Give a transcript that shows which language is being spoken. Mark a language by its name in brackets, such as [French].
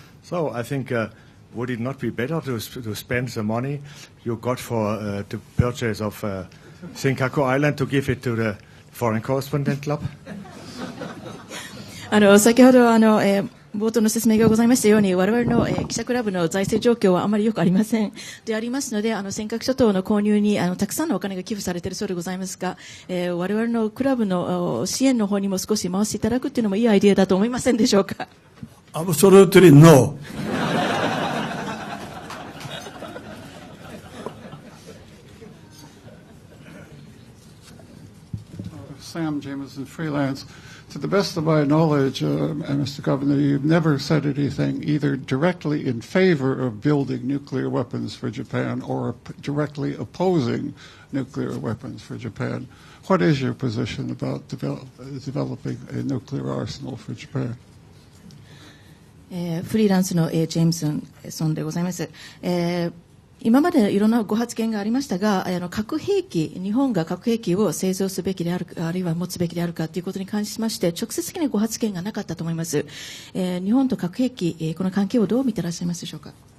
[English] So I think would it not be better to spend the money you got for the purchase of Senkaku Island to give it to the foreign correspondent club? [Japanese] 先ほど冒頭の説明がございましたように、我々の記者クラブの財政状況はあまりよくありませんでありますので、尖閣諸島の購入にたくさんのお金が寄付されているそうでございますが、我々のクラブの支援の方にも少し回していただくというのもいいアイデアだと思いませんでしょうか。 [English] Absolutely no. Sam Jameson, freelance. To the best of my knowledge, Mr. Governor, you've never said anything either directly in favor of building nuclear weapons for Japan or directly opposing nuclear weapons for Japan. What is your position about developing a nuclear arsenal for Japan? [Japanese] フリーランスの、ジェームソンでございます。今までいろんなご発言がありましたが、核兵器、日本が核兵器を製造すべきであるか、あるいは持つべきであるかということに関しまして、直接的なご発言がなかったと思います。日本と核兵器、この関係をどう見ていらっしゃいますでしょうか。